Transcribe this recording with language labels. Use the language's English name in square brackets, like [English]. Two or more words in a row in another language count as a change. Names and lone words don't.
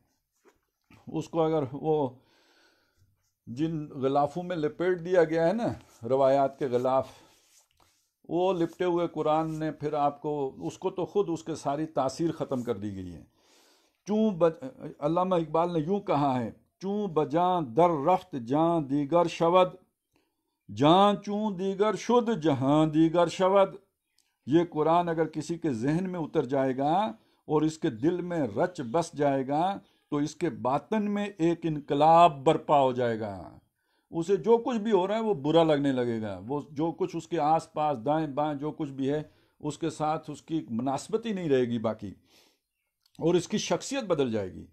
[Urdu] اس کو اگر وہ جن غلافوں میں لپیٹ دیا گیا ہے نا، روایات کے غلاف، وہ لپٹے ہوئے قرآن نے پھر آپ کو اس کو تو خود اس کے ساری تاثیر ختم کر دی گئی ہے۔ علامہ اقبال نے یوں کہا ہے، [Persian] چوں بجاں در رفت جاں دیگر شود، جاں چوں دیگر شد جہاں دیگر شود۔ [Urdu] یہ قرآن اگر کسی کے ذہن میں اتر جائے گا اور اس کے دل میں رچ بس جائے گا تو اس کے باطن میں ایک انقلاب برپا ہو جائے گا۔ اسے جو کچھ بھی ہو رہا ہے وہ برا لگنے لگے گا، وہ جو کچھ اس کے آس پاس دائیں بائیں جو کچھ بھی ہے اس کے ساتھ اس کی مناسبت ہی نہیں رہے گی باقی، اور اس کی شخصیت بدل جائے گی۔